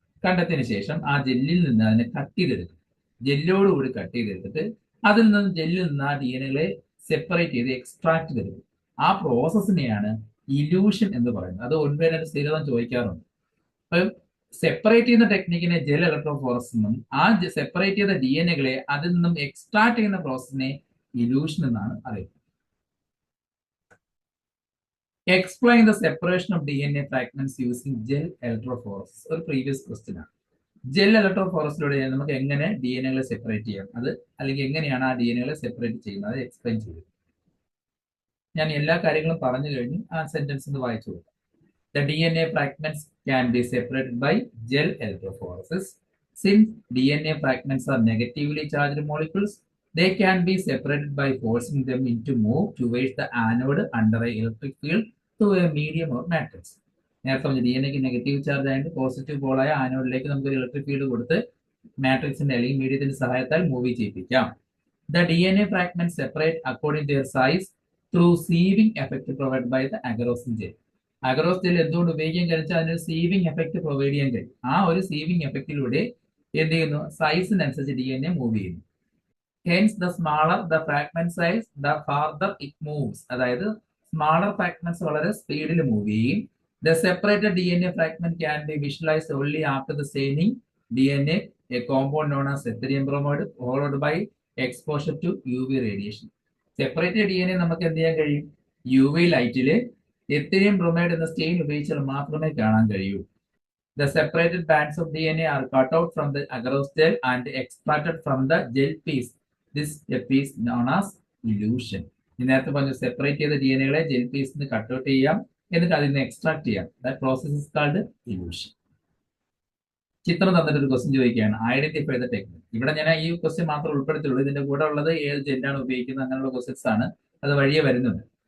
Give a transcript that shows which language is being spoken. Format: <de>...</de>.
<ml>കണ്ടെത്തിയതിനു ശേഷം ആ ജെല്ലിൽ നിന്ന് അതിനെ കട്ട് ചെയ്തെടുക്കും. ജെല്ലോടുകൂടി കട്ട് ചെയ്തെടുത്തിട്ട് അതിൽ നിന്ന്, ജെല്ലിൽ നിന്ന് ആ DNA സെപ്പറേറ്റ് ചെയ്ത് എക്സ്ട്രാക്ട് ചെയ്തെടുക്കും. ആ പ്രോസസ്സിനെയാണ് ഇലൂഷൻ എന്ന് പറയുന്നത്. അത് ഒൻപതിനായിട്ട് സ്ഥിരത ചോദിക്കാറുണ്ട്. അപ്പൊ സെപ്പറേറ്റ് ചെയ്യുന്ന ടെക്നിക്കിനെ ജെൽ ഇലക്ട്രോഫോറസിസ് എന്നും, ആ സെപ്പറേറ്റ് ചെയ്ത DNA അതിൽ നിന്നും എക്സ്ട്രാക്ട് ചെയ്യുന്ന പ്രോസസ്സിനെ ഇലൂഷൻ എന്നാണ് അറിയുന്നത്.</ml> <en>Explain the separation of DNA fragments using gel electrophoresis.</en> <ml>ഒരു പ്രീവിയസ് ക്വസ്റ്റ്യൻ ആണ്. ജെൽ ഇലക്ട്രോഫോറസിലൂടെ നമുക്ക് എങ്ങനെ DNA സെപ്പറേറ്റ് ചെയ്യാം, അത് അല്ലെങ്കിൽ എങ്ങനെയാണ് ആ DNA സെപ്പറേറ്റ് ചെയ്യുന്നത്, അത് എക്സ്പ്ലെയിൻ ചെയ്തു. ഞാൻ എല്ലാ കാര്യങ്ങളും പറഞ്ഞു കഴിഞ്ഞു. ആ സെന്റൻസ് ഒന്ന് വായിച്ചു കൊടുക്കാം.</ml> <en>The DNA fragments can be separated by gel electrophoresis. Since DNA fragments are negatively charged molecules, they can be separated by forcing them into move towards the anode under an electric field through a medium or matrix.</en> <ml>നേരത്തെ പറഞ്ഞു DNA negative charge ആയിട്ട് positive പോളായ ആനോഡിലേക്ക് നമുക്ക് ഒരു electric field കൊടുത്ത് മാട്രിക്സിന്റെ അല്ലെങ്കിൽ മീഡിയത്തിന്റെ സഹായത്താൽ move ചെയ്യിപ്പിക്കാം.</ml> <en>The DNA fragments separate according to their size through sieving effect provided by the agarose gel.</en> <ml>Agarose gel എന്തുകൊണ്ട് ഉപയോഗിക്കാൻ കഴിച്ചാൽ അതിനൊരു സീവിങ് എഫക്ട് പ്രൊവൈഡ് ചെയ്യാൻ കഴിയും. ആ ഒരു സീവിങ് എഫക്റ്റിലൂടെ എന്ത് ചെയ്യുന്നു, സൈസിനനുസരിച്ച് DNA മൂവ് ചെയ്യുന്നു.</ml> <en>Hence the smaller the fragment size the farther it moves.</en> <ml>അതായത് സ്മാളർ ഫ്രാഗ്മെന്റ്സ് വളരെ സ്പീഡിൽ മൂവ് ചെയ്യും.</ml> <en>The separated DNA fragment can be visualised only after the staining DNA, a compound known as etherium bromide followed by exposure to UV radiation.</en> <ml>Separated DNA നമുക്ക് എന്ത് ചെയ്യാൻ കഴിയും, UV ലൈറ്റില് എത്തിരിയം bromide എന്ന stain ഉപയോഗിച്ചാൽ മാത്രമേ കാണാൻ കഴിയൂ.</ml> <en>The separated bands of DNA are cut out from the agarose gel and extracted from the gel piece. This step is known as elution.</en> <ml>നേരത്തെ പറഞ്ഞു സെപ്പറേറ്റ് ചെയ്ത DNA ജെൽ പീസിന് കട്ട് ഔട്ട് ചെയ്യാം, എന്നിട്ട് അതിൽ നിന്ന് എക്സ്ട്രാക്ട് ചെയ്യാം.</ml> <en>That process is called elution.</en> <ml>ചിത്രം തന്നിട്ട് ഒരു ക്വസ്റ്റ്യൻ ചോദിക്കുകയാണ്,</ml> <en>Identify the technique.</en> <ml>ഇവിടെ ഞാൻ ഈ ക്വസ്റ്റ്യൻ മാത്രം ഉൾപ്പെടുത്തിയുള്ളൂ. ഇതിന്റെ കൂടെ ഉള്ളത് ഏത് ജെല്ലാണ് ഉപയോഗിക്കുന്നത് അങ്ങനെയുള്ള ക്വസ്റ്റ്യൻസ് ആണ്, അത് വഴിയെ വരുന്നുണ്ട്.</ml>